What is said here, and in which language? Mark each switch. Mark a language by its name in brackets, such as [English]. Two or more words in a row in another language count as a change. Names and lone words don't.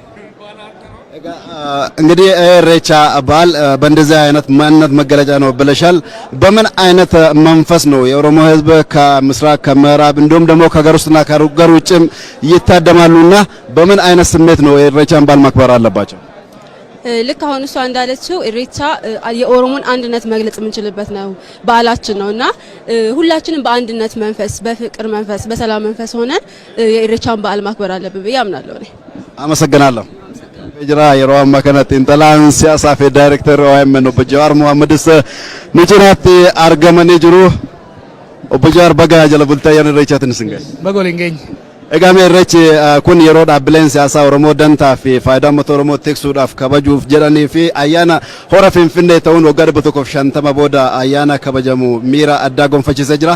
[Amharic] እንግዲህ ኢሬቻ በዓል በእንደዚህ አይነት ማንነት መገለጫ ነው ብለሻል። በምን አይነት መንፈስ ነው የኦሮሞ ህዝብ ከምስራቅ ከምዕራብ እንዲሁም ደግሞ ከሀገር ውስጥና ከሀገር ውጭም ይታደማሉና በምን አይነት ስሜት ነው ኢሬቻን በዓል ማክበር አለባቸው? ልክ አሁን እሷ እንዳለችው ኢሬቻ የኦሮሞን አንድነት መግለጽ የምንችልበት ነው በዓላችን ነውና ሁላችንም በአንድነት መንፈስ በፍቅር መንፈስ በሰላም መንፈስ ሆነን የኢሬቻን በዓል ማክበር አለብን ብዬ አምናለሁ እኔ። አመሰግናለሁ። [Oromo] Jira yeroo ammaa kanatti intalaan siyaasaa fi daayirektar OMN obbo Jawaar Mohaammadis nu cinaatti argamanii jiru. Obbo Jawaar baga jala bultii ayyaana irreechaatiin isin gahe. Baga waliin geenye. Egaa irreechi kun yeroo dhaabbileen siyaasaa Oromoo dantaa fi faayidaa uummata Oromoo tiksuudhaaf kabajuuf jedhanii fi ayyaana hora Finfinnee ta'uun waggaa 150 booda ayyaana kabajamu miira addaa gonfachiisee jira.